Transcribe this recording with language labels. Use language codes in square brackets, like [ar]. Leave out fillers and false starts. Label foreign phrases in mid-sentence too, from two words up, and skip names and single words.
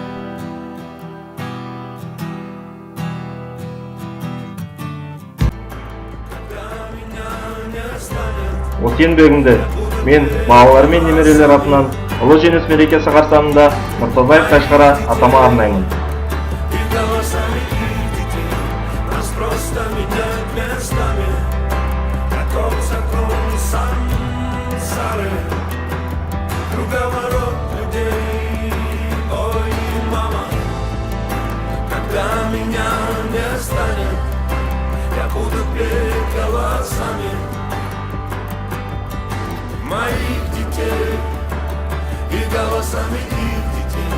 [kk] Осы еңбегімді мен балалар мен немерелер атынан ұлы жеңіс мерекесі қарсаңында Нұртазаев Тайшығара атама арнаймын. [ru] Круговорот людей, ой, мама, когда меня не станет, я буду петь голосами моих детей и голосами их детей.